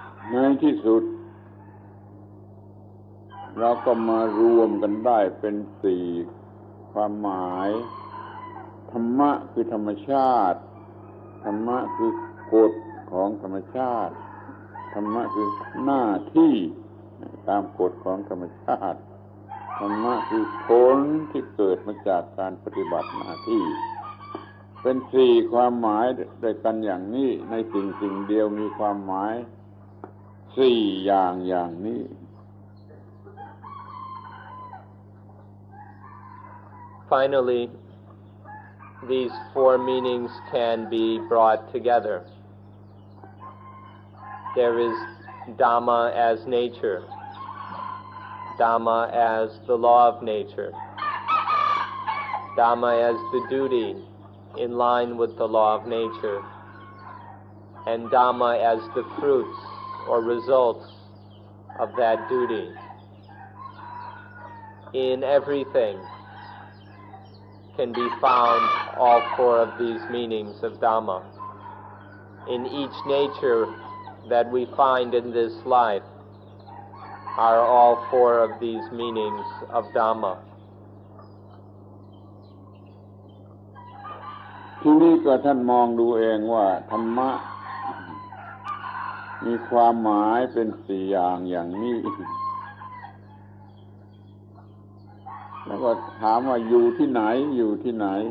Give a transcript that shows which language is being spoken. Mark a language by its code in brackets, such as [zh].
[th] ในที่สุดเราก็มารวมกันได้เป็นสี่ความหมายธรรมะคือธรรมชาติธรรมะคือกฎของธรรมชาติธรรมะคือหน้าที่ตามกฎของธรรมชาติธรรมะคือผลที่เกิดมาจากการปฏิบัติหน้าที่ เป็นสี่ความหมายด้วยกันอย่างนี้ในสิ่งเดียวมีความหมายสี่อย่างนี้ [en] Finally, these four meanings can be brought together. There is Dhamma as nature, Dhamma as the law of nature, Dhamma as the duty in line with the law of nature, and Dhamma as the fruits or results of that duty. In everything can be found all four of these meanings of Dhamma. In each nature that we find in this life are all four of these meanings of Dhamma. [th] ทีนี้ก็ท่านมองดูเองว่าธรรมะมีความหมายเป็นสี่อย่างอย่างนี้แล้วก็ถามว่าอยู่ที่ไหนอยู่ที่ไหน